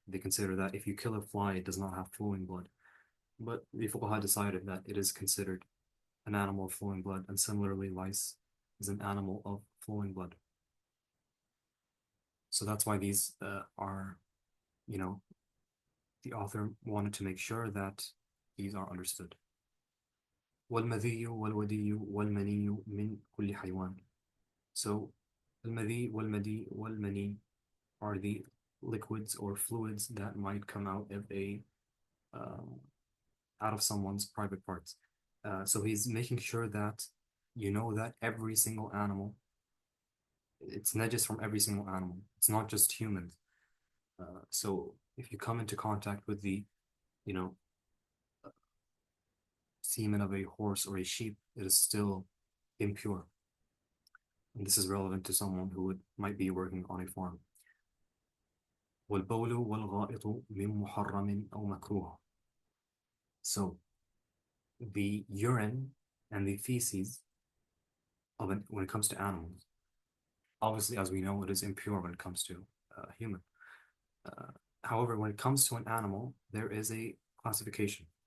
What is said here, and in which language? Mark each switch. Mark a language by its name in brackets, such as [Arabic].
[English] They consider that if you kill a fly, it does not have flowing blood. But the fuqaha decided that it is considered an animal of flowing blood, and similarly, lice is an animal of flowing blood. So that's why these are, you know, the author wanted to make sure that these are understood. [Arabic] والمذي والودي والمني من كل حيوان. [English] So [Arabic] المذي والمدي والمني [English] are the liquids or fluids that might come um, out of someone's private parts. So he's making sure that you know that every single animal, it's najis from every single animal. It's not just humans. So if you come into contact with the, you know, semen of a horse or a sheep, it is still impure. And this is relevant to someone who might be working on a farm. [Arabic] والبول والغائط من محرم أو مكروه. [English] So the urine and the feces when it comes to animals, obviously, as we know, it is impure when it comes to human. Uh, However, when it comes to an animal, there is a classification.